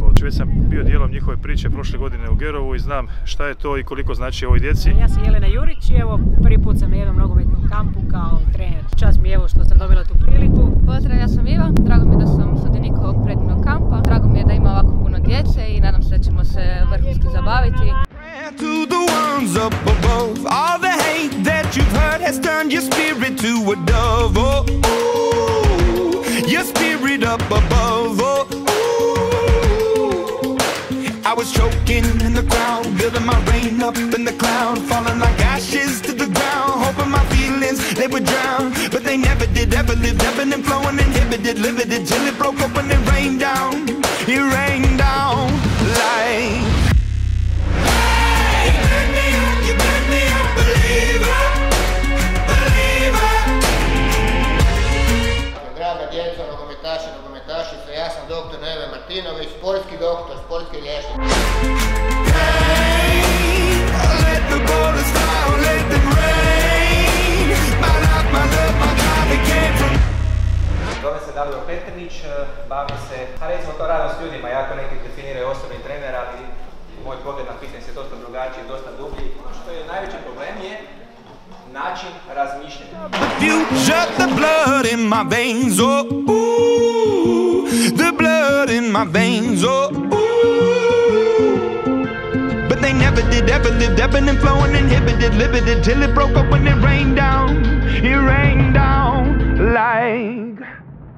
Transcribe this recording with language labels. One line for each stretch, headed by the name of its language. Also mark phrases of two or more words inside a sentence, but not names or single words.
Croatian: Već sam bio dijelom njihove priče prošle godine u Gerovu i znam šta je to i koliko znači ovoj djeci. Ja sam Jelena Jurić i evo prvi put sam na jednom nogometnom kampu kao trener. Čast mi je evo što sam dobila tu priliku. Pozdrav, ja sam Iva, drago mi je da sam sudionik ovog predivnog kampa. Drago mi je da ima ovako puno djece i nadam se da ćemo se vrhunski zabaviti.
English: To the ones up above, all the hate that you've heard has turned your spirit to a dove. Oh, ooh, your spirit up above. Oh, ooh. I was choking in the crowd, building my rain up in the cloud, falling like ashes to the ground, hoping my feelings they would drown, but they never did. Ever lived, ebbing and flowing, inhibited, limited, till it broke up when it rained down. It rained down like.
Croatian: Nogometašice, ja sam doktor Neve Martinović, sportski doktor, sportski liječnik. Zove se Dario Petrnić, bavim se, recimo to radom s ljudima, jako neki definiraju osobni trener, ali moj pogled na fitness je dosta drugačiji, dosta dublji. Što je najveći problem je način razmišljanja.
English: You shut the blood in my veins, oh, ooh, the blood in my veins, oh, ooh. But they never did, ever lived, ebbing and flowing, inhibited, limited, till it broke up when it rained down like.